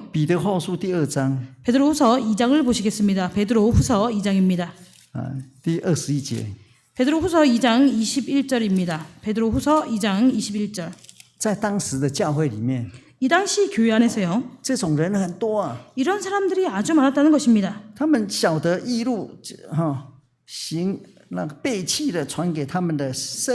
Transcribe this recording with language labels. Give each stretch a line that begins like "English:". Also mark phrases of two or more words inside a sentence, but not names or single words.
Chinese: 彼得后书第2章
Korean: 베드로후서 2장을 보시겠습니다. 베드로후서 2장입니다.
Chinese: 第21节，
Korean: 베드로후서 2장 21절입니다. 베드로후서 2장 21절.
Chinese: 在当时的教会里面，
Korean: 이 당시 교회 안에서요.
Chinese: 这种人很多啊，
Korean: 이런 사람들이 아주 많았다는 것입니다.
Chinese: 他们晓得异路行那个背弃的传给他们的圣